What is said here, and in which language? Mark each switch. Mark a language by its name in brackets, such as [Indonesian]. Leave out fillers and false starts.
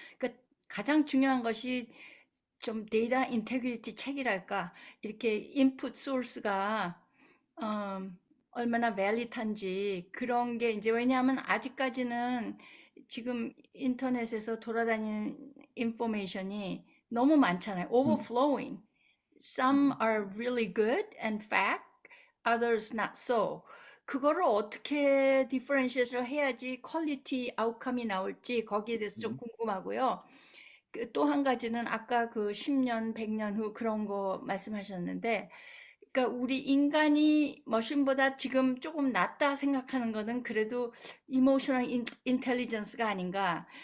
[Korean] 그러니까 가장 중요한 것이 좀 데이터 인테그리티 책이랄까, 이렇게 인풋 소스가 얼마나 밸리드한지 그런 게 이제 왜냐하면 아직까지는 지금 인터넷에서 돌아다니는 인포메이션이 너무 많잖아요. [English] overflowing. Some are really good and fact, others not so. [Korean] 그거를 어떻게 디퍼런시에이션을 해야지 퀄리티 아웃컴이 나올지 거기에 대해서 좀 궁금하고요. 또 한 가지는 아까 그 10년, 100년 후 그런 거 말씀하셨는데 그러니까 우리 인간이 머신보다 지금 조금 낫다 생각하는 거는 그래도 이모셔널 인텔리전스가 아닌가.